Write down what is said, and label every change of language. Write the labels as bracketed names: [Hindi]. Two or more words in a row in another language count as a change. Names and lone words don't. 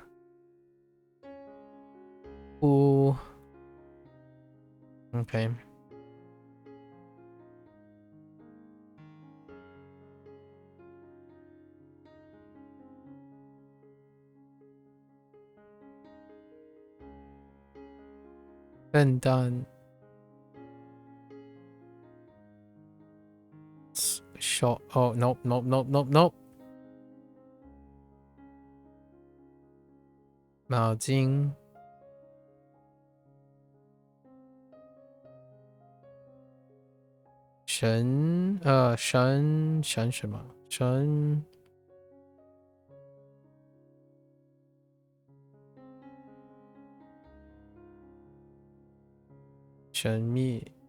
[Chinese] 乌 okay 笨蛋 [English] 小 oh nope nope nope nope nope 脑筋 [Chinese] 神什么神秘